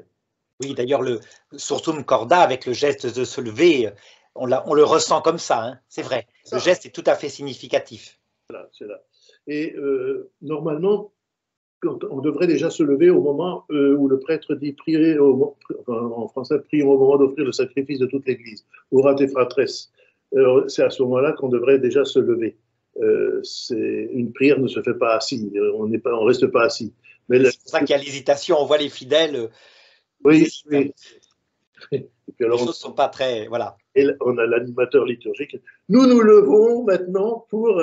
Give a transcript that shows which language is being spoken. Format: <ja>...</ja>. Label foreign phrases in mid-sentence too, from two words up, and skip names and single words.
<fr>Oui, d'ailleurs, le Sursum Corda, avec le geste de se lever, on le ressent comme ça, hein, c'est vrai. Le geste est tout à fait significatif. Voilà, c'est là. Et normalement, on devrait déjà se lever au moment où le prêtre dit prier, en français, prions au moment d'offrir le sacrifice de toute l'Église.</fr> <la>Orate fratres.</la> <fr>C'est à ce moment-là qu'on devrait déjà se lever. Une prière ne se fait pas assis, on reste pas assis. C'est pour ça qu'il y a l'hésitation, on voit les fidèles. Oui, oui. Et puis alors, les choses ne sont pas très. Voilà. Et on a l'animateur liturgique. Nous nous levons maintenant pour.</fr>